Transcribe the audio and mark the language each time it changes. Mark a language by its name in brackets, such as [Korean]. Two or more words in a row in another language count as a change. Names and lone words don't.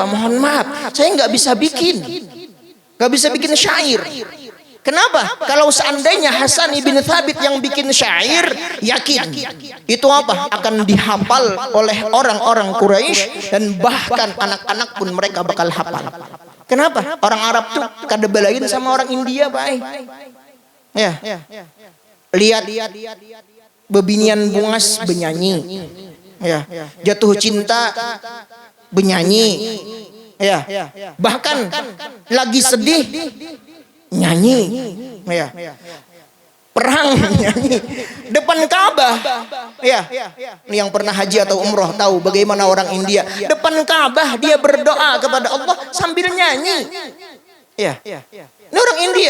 [Indonesian] Mohon maaf, saya nggak bisa bikin. Gak bisa bikin syair. Kenapa? Kalau seandainya Hasan ibn Thabit yang bikin syair, yakin itu apa? Akan dihafal oleh orang-orang Quraisy dan bahkan anak-anak pun mereka bakal hafal. Kenapa? [Banjar] Orang Arab tuh kada belain sama orang India, Pak. [Indonesian] Ya. [Banjar] Lihat bebinian bungas benyanyi. [Indonesian] Ya. Jatuh cinta benyanyi. Ya, bahkan lagi sedih nyanyi, ya, perang nyanyi, depan Ka'bah, ya, ini yang pernah haji atau umroh tahu bagaimana orang India depan Ka'bah dia berdoa kepada Allah sambil nyanyi, ya, ini orang India.